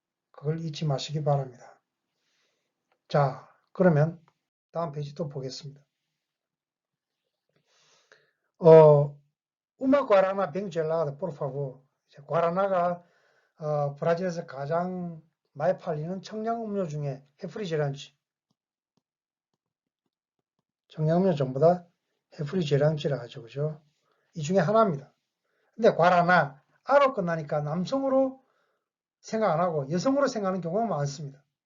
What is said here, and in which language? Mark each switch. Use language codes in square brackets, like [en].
[ko] 그걸 잊지 마시기 바랍니다. 자, 그러면 다음 페이지 또 보겠습니다. [pt] Uma guaraná bem gelada, por favor. [ko] guaraná가 브라질에서 가장 많이 팔리는 청량 음료 중에 헤프리제란치. 청량 음료 전부 다 헤프리제란치라 하죠. 그죠? 이 중에 하나입니다. 근데 과라나 아로 끝나니까 남성으로 생각 안 하고 여성으로 생각하는 경우가 많습니다.